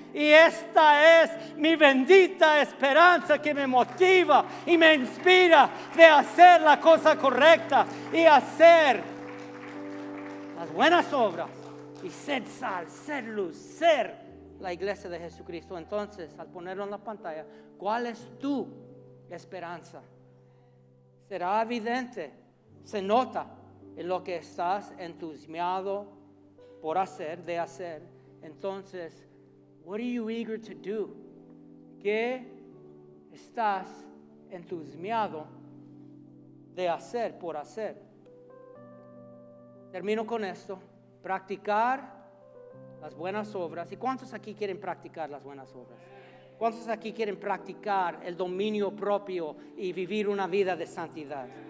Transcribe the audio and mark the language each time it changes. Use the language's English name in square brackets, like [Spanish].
[Spanish] Y esta es mi bendita esperanza que me motiva y me inspira de hacer la cosa correcta y hacer las buenas obras y ser sal, ser luz, ser la iglesia de Jesucristo. Entonces, al ponerlo en la pantalla, ¿cuál es tu esperanza? Será evidente, se nota en lo que estás entusiasmado por hacer. Entonces, [English] what are you eager to do? [Spanish] ¿Qué estás entusiasmado de hacer por hacer? Termino con esto. Practicar las buenas obras. ¿Y cuántos aquí quieren practicar las buenas obras? ¿Cuántos aquí quieren practicar el dominio propio y vivir una vida de santidad?